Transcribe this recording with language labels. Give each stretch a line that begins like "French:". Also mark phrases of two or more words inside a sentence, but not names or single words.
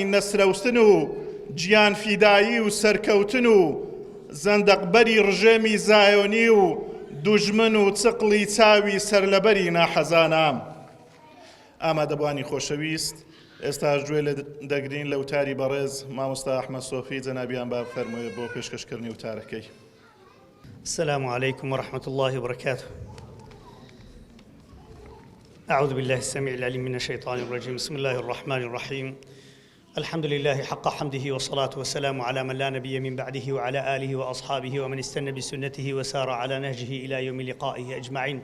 Central Kurdish: نەسرەوتن و گیان فیدایی و سەرکەوتن و زەندەقبەری ڕژێمی زایۆنی و دوژمن و چقڵی چاوی سەرلەبەری ناحەزانە ئامادەبوانی خۆشەویست ئێستا گوێ لە دەگرین لە وتاری بەڕێز مامۆستا ئەحمەد سۆفی جەنابیان با بفەرموویە بۆ پێشکەشکردنی وتارەکەی.
Arabic: السلام عليكم ورحمة الله وبركاته. أعوذ بالله السميع العليم من الشيطان الرجيم. بسم الله الرحمن الرحيم. الحمد لله حق حمده والصلاة والسلام على من لا نبي من بعده وعلى آله وأصحابه ومن استنى بسنته وسار على نهجه إلى يوم لقائه أجمعين.